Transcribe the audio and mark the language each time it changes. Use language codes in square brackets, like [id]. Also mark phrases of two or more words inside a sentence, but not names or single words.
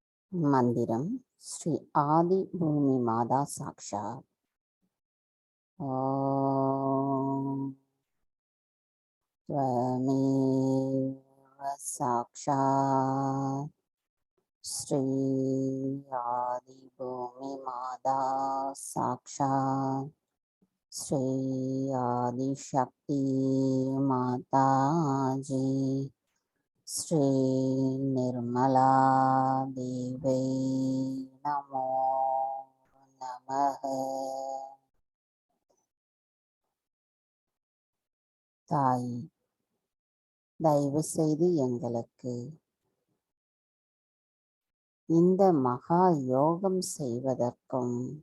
[sa] மந்திரம் श्री आदि भूमि माता साक्षात्. ஓம் त्वमेव साक्षात् श्री आदिभूमि माता साक्षात् श्री आदिशक्ति माता जी श्री निर्मला देवी नमो नमः. [ta] தாய், தயவு செய்து எங்களுக்கு இந்த மகா யோகம் செய்வதற்கும்